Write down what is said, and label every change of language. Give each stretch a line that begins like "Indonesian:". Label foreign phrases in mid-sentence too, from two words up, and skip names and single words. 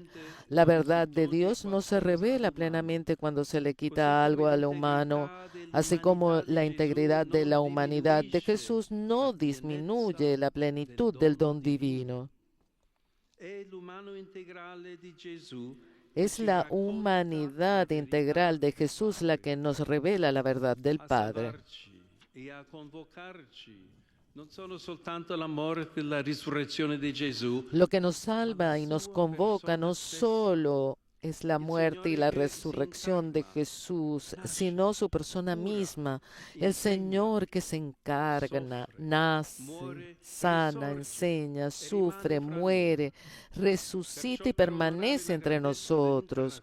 Spanish: La verdad de Dios no se revela plenamente cuando se le quita algo a lo humano, así como la integridad de la humanidad de Jesús no disminuye la plenitud del don divino. Es la humanidad integral de Jesús la que nos revela la verdad del Padre.
Italian: E a convocarci non sono soltanto la morte e la risurrezione di Gesù.
Spanish: Lo que nos salva y nos convoca no solo es la muerte y la resurrección de Jesús, sino su persona misma, el Señor que se encarna, nace, sana, enseña, sufre, muere, resucita y permanece entre nosotros.